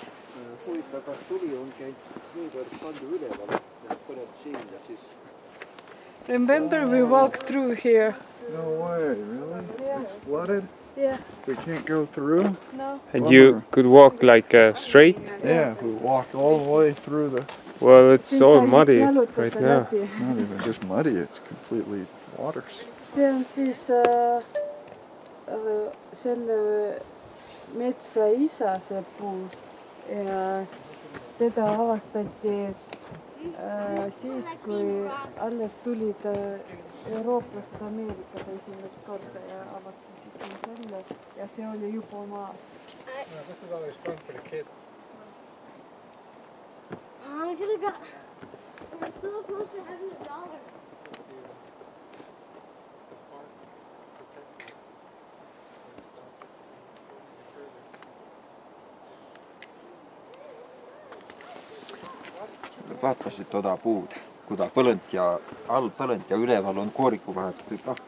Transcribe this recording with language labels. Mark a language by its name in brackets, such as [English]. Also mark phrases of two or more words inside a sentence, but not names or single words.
[Estonian] Huvitav, kas tuli on käinud niivõrd palju üleval, et põleb siin ja siis... [English] Remember we walked through here? No way, really? Yeah. It's flooded? Yeah. We can't go through? No. And you could walk like straight? Yeah, we walked all the way through the... Well, it's all muddy right now. Not even just muddy, it's completely waters. [Estonian] See on siis selle metsa isa see puu ja teda avastati siis, kui alles tulid eurooplased Ameerikas esimest korda ja avastasid selle ja see oli juba maas. [English] This is always fun for the kids. I could have got. We're so close to having $1. [Võro] Vaatasid toda puud, kui ta põlõnt ja all põlõnt ja üleval on kooriku vahetud tahk.